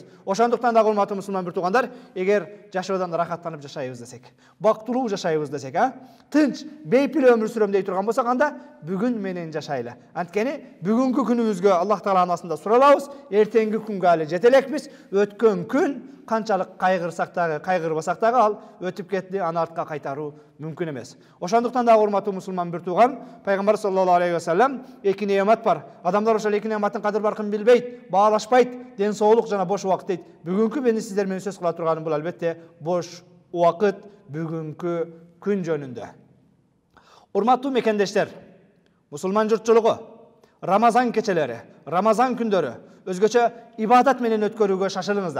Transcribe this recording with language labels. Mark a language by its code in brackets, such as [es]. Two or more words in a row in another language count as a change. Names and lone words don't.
[ky] Ошондуктан дагы урматтуу мусулман бир туугандар, эгер жашоодон рахаттанып жашайбыз десек, бактылуу жашайбыз десек, тынч, бейпил өмүр сүрөм дей турган болсок, анда бүгүн менен жашайлы. Анткени бүгүнкү күнүбүзгө Аллах Тааланын астында суралабыз, эртеңки күнгө али жете элекпиз. Өткөн күн канчалык кайгырсак дагы, кайгырбасак дагы ал өтүп кетти, аны артка кайтаруу мүмкүн эмес. Ошондуктан дагы урматтуу мусулман бир тууган, Пайгамбар [ar] صلى الله عليه وسلم [ky] эки неамат бар. Адамдар ошол эки неаматтын кадыр баркын билбейт, баалашпайт, ден соолук жана бош убакыт дейт. Бүгүнкү мен сиздер менен сөз кыла турганым бул албетте бош убакыт, бүгүнкү күн жөнүндө. Урматтуу мекендештер, мусулман журтчулугу Рамазан кечелери, Рамазан күндөрү өзгөчө ибадат менен өткөрүүгө шашылыңыздар.